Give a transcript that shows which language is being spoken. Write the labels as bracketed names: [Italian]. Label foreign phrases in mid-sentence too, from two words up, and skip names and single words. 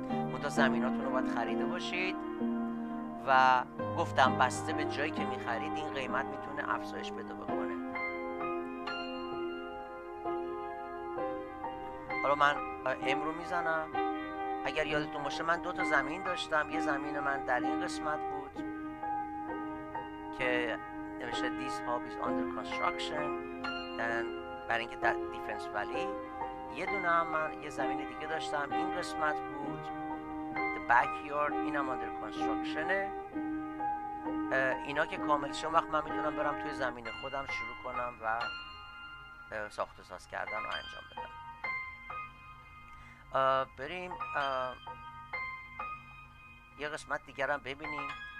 [Persian] منتها زمیناتون رو باید خریده باشید و گفتم بسته به جایی که میخرید این قیمت میتونه افزایش پیدا بکنه. حالا من ام رو میزنم. اگر یادتون باشه من 2 تا زمین داشتم. یه زمین من در این قسمت بود که نوشته [English] This hub is under construction، [Persian] برای اینکه در دیفنس ولی. یه دونه هم من یه زمین دیگه داشتم این قسمت بود The backyard، اینم [English] under construction. [Persian] اینا که کامل شد وقت من میتونم برم توی زمین خودم شروع کنم و ساخت و ساز کردن رو انجام بدم. بریم یه قسمت دیگر هم ببینیم.